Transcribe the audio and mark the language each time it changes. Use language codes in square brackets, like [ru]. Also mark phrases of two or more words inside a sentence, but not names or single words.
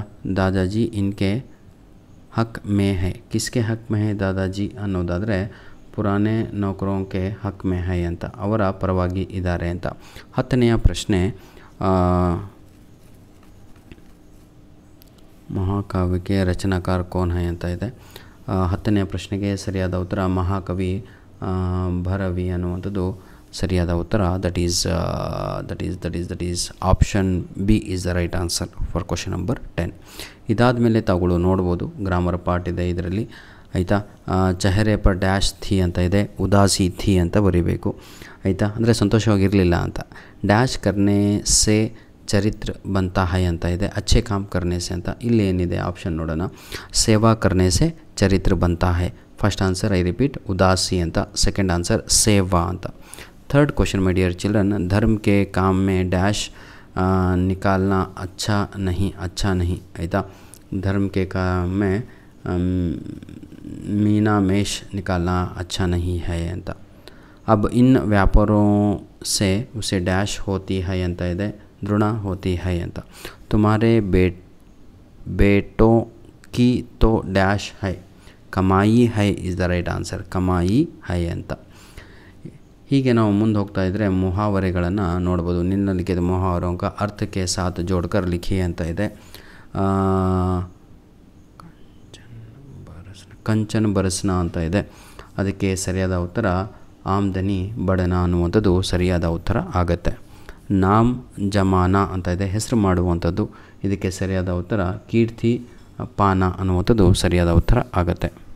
[hi] दादाजी इनके हक में है, किसके हक में है दादाजी ಅನ್ನೋದಾದರೆ पुराने नौकरों के हक में है [kn] ಅಂತ, ಅವರ ಪರವಾಗಿ ಇದ್ದಾರೆ ಅಂತ. 10ನೆಯ ಪ್ರಶ್ನೆ ಮಹಾಕಾವ್ಯಕ್ಕೆ ರಚನಾಕಾರ [hi] कौन है [kn] ಅಂತ ಇದೆ. 10ನೆಯ ಪ್ರಶ್ನೆಗೆ ಸರಿಯಾದ ಉತ್ತರ ಮಹಾಕವಿ ಭರವಿ ಅನ್ನುವಂಥದ್ದು ಸರಿಯಾದ ಉತ್ತರ. [en] that is option B is the right answer for question number 10. [kn] ಇದಾದ ಮೇಲೆ ತಾವುಗಳು ನೋಡ್ಬೋದು, [en] grammar part [kn] ಇದೆ ಇದರಲ್ಲಿ, ಆಯಿತಾ. [hi] चेहरे पर डैश थी [kn] ಅಂತ ಇದೆ, [hi] उदासी थी [kn] ಅಂತ ಬರೀಬೇಕು, ಆಯಿತಾ. ಅಂದರೆ ಸಂತೋಷವಾಗಿರಲಿಲ್ಲ ಅಂತ. [hi] डैश करने से चरित्र बनता है [kn] ಅಂತ ಇದೆ, [hi] अच्छे काम करने से ಅಂತ. [kn] ಇಲ್ಲಿ ಏನಿದೆ ಆಪ್ಷನ್ ನೋಡೋಣ. [hi] सेवा करने से चरित्र बनता है. [en] first answer I repeat ಉದಾಸಿ ಅಂತ, second answer ಸೇವಾ ಅಂತ. third question my dear children, [hi] धर्म के काम में डैश निकालना अच्छा नहीं, ಆಯಿತಾ. धर्म के काम में मीना मेष निकालना अच्छा नहीं है ಅಂತ. अब इन व्यापारों से उसे डैश होती है ಅಂತ ಇದೆ, दृढ़ होती है ಅಂತ. तुम्हारे बेटों की तो डैश है, कमाई है [en] is the right answer, [hi] कमाई है ಅಂತ. [kn] ಹೀಗೆ ನಾವು ಮುಂದೆ ಹೋಗ್ತಾ ಇದ್ದರೆ ಮುಹಾವರೆಗಳನ್ನು ನೋಡ್ಬೋದು. [hi] निम्नलिखित मुहावरों का अर्थ के साथ जोड़कर लिखिए [kn] ಅಂತ ಇದೆ. [hi] कंचन बरसना [kn] ಅಂತ ಇದೆ, ಅದಕ್ಕೆ ಸರಿಯಾದ ಉತ್ತರ [hi] आमदनी बढ़ना [kn] ಅನ್ನುವಂಥದ್ದು ಸರಿಯಾದ ಉತ್ತರ ಆಗುತ್ತೆ. [hi] नाम जमाना [kn] ಅಂತ ಇದೆ, ಹೆಸರು ಮಾಡುವಂಥದ್ದು, ಇದಕ್ಕೆ ಸರಿಯಾದ ಉತ್ತರ [hi] कीर्ति पाना [kn] ಅನ್ನುವಂಥದ್ದು ಸರಿಯಾದ ಉತ್ತರ ಆಗುತ್ತೆ.